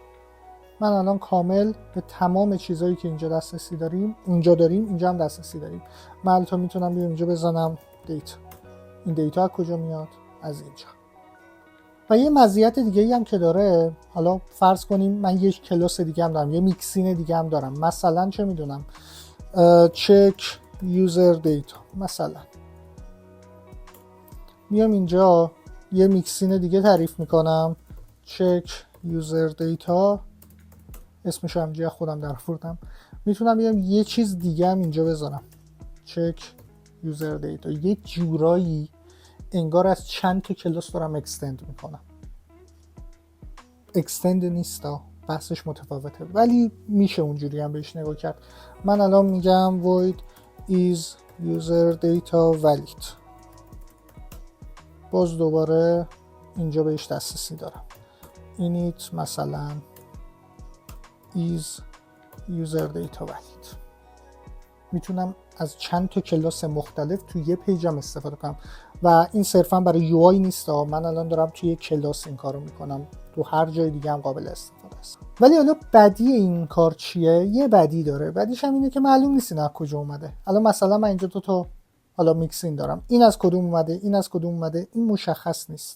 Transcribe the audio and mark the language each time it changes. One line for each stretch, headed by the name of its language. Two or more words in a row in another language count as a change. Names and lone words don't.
Persian: من الان کامل به تمام چیزایی که اینجا دسترسی داریم، اینجا هم دسترسی داریم. من الان میتونم بیام اینجا بزنم دیتا. این دیتا از کجا میاد؟ از اینجا. و یه مزیت دیگه ای هم که داره، حالا فرض کنیم من یک کلاس دیگه هم دارم، یه میکسین دیگه هم دارم، مثلا چه میدونم
English: check user data،
Persian: مثلا میام اینجا یه میکسین دیگه تعریف میکنم
English: check user data،
Persian: اسمش هم اینجا خودم در آوردم. میتونم بیام یه چیز دیگه هم اینجا بذارم
English: check user data،
Persian: یه جورایی انگار از چند تا کلاس دارم اکستند میکنم. اکستند نیست، بحثش متفاوته، ولی میشه اونجوری هم بهش نگاه کرد. من الان میگم
English: void is user data valid،
Persian: باز دوباره اینجا بهش دسترسی دارم.
English: init مثلا is user data valid.
Persian: میتونم از چند تا کلاس مختلف توی یه پیجم استفاده کنم و این صرفا برای یو آی نیست. من الان دارم توی کلاس این کارو میکنم، تو هر جای دیگه هم قابل استفاده است. ولی حالا بدی این کار چیه؟ یه بدی داره. بدیش هم اینه که معلوم نیست اینا از کجا اومده. الان مثلا من اینجا تو حالا میکسین دارم، این از کدوم اومده، این از کدوم اومده، این مشخص نیست.